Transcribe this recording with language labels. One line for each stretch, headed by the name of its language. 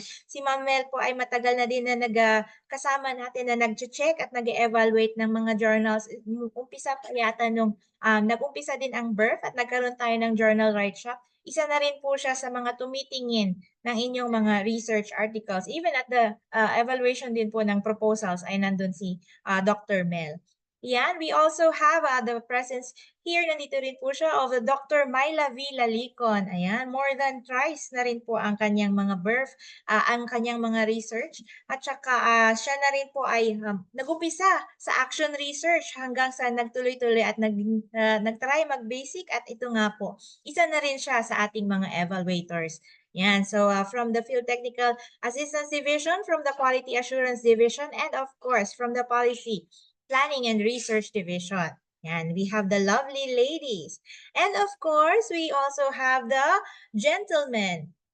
Filipino: Si Ma'am Mel po ay matagal na din na kasama natin na nag-check at nag-evaluate ng mga journals. Umpisa pa yata nung nag-umpisa din ang birth at nagkaroon tayo ng journal write shop. Isa na rin po siya sa mga tumitingin ng inyong mga research articles.
English: Even at the evaluation
Filipino: din po ng proposals ay nandun si Dr. Mel.
English: Yan, we also have the presence here,
Filipino: nandito rin po siya,
English: of Dr. Myla V. Lalicon.
Filipino: Ayan, more than thrice na rin po ang kanyang mga birth, ang kanyang mga research. At saka siya na rin po ay nag-umpisa sa action research hanggang sa nagtuloy-tuloy at nag-try mag-basic. At ito nga po, isa na rin siya sa ating mga evaluators.
English: Yan, so from the Field Technical Assistance Division, from the Quality Assurance Division, and of course, from the Policy, Planning, and Research Division. And we have the lovely ladies. And of course, we also have the gentlemen.